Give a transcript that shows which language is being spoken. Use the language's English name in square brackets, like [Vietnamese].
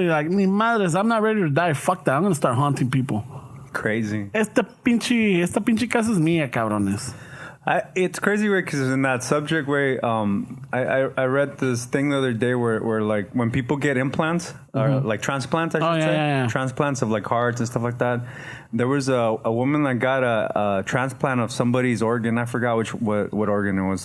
[English] You're like, [Spanish] ni madres, [English] I'm not ready to die. Fuck that. I'm going to start haunting people. Crazy. [Spanish] Esta pinche casa es mía, cabrones. [English] It's crazy, way because in that subject way, I read this thing the other day where like when people get implants or like transplants, I should say, yeah. transplants of like hearts and stuff like that. There was a woman that got a transplant of somebody's organ. I forgot what organ it was.